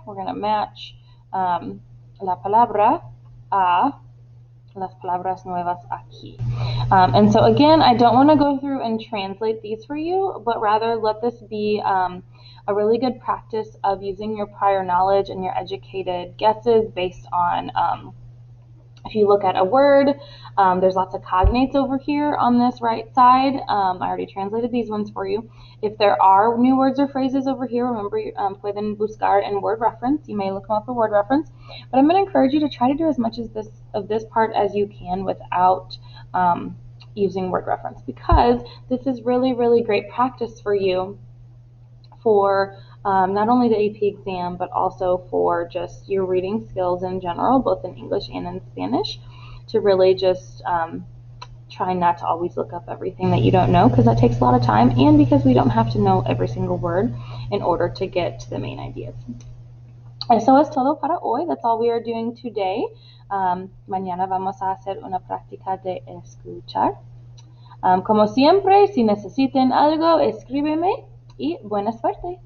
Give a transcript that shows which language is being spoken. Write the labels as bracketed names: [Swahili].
[Spanish] We're going to match la palabra a las palabras nuevas aquí. [English] And so again, I don't want to go through and translate these for you, but rather let this be a really good practice of using your prior knowledge and your educated guesses based on, if you look at a word, there's lots of cognates over here on this right side. I already translated these ones for you. If there are new words or phrases over here, remember, pueden buscar in word reference. You may look them up in word reference. But I'm going to encourage you to try to do as much of this part as you can without using word reference, because this is really, really great practice for you for not only the AP exam, but also for just your reading skills in general, both in English and in Spanish, to really just try not to always look up everything that you don't know, because that takes a lot of time, and because we don't have to know every single word in order to get to the main ideas. Eso es todo para hoy. That's all we are doing today. [Spanish] Mañana vamos a hacer una práctica de escuchar. Como siempre, si necesitan algo, escríbeme y buena suerte.